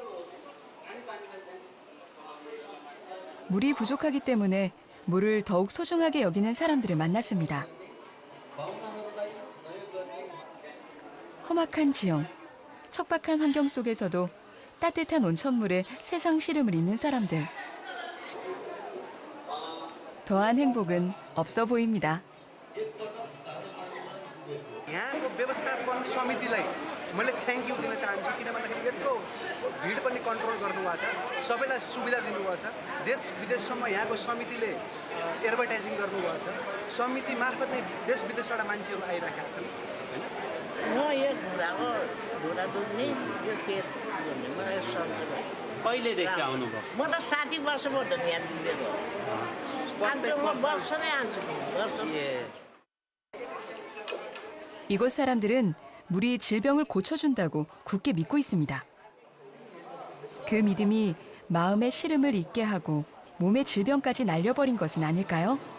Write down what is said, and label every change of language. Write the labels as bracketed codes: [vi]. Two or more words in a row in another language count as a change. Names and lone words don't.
[ko] 물이 부족하기 때문에 물을 더욱 소중하게 여기는 사람들을 만났습니다. 험악한 지형, 척박한 환경 속에서도 따뜻한 온천물에 세상 시름을 잇는 사람들. 더한 행복은 없어 보입니다. [ne] यहाँको व्यवस्थापन समितिलाई मैले [en] thank you [ne] दिन चाहन्छु किन भन्दाखेरि यत्रो भिड पनि कन्ट्रोल गर्नुभएको छ सबैलाई सुविधा दिनुभएको छ देश विदेशसम्म यहाँको समितिले एडभर्टाइजिङ गर्नुभएको छ समिति मार्फत नै देश विदेशबाट मान्छेहरू आइरहेका छन् हैन म यो घुँडाको घुँडा दुख्ने यो पेट दुख्ने मलाई सन्चो भयो कहिलेदेखि आउनुभयो म त 60 वर्ष भयो त यहाँ दुखेको [ko] 이곳 사람들은 물이 질병을 고쳐준다고 굳게 믿고 있습니다. 그 믿음이 마음의 시름을 잊게 하고 몸의 질병까지 날려버린 것은 아닐까요?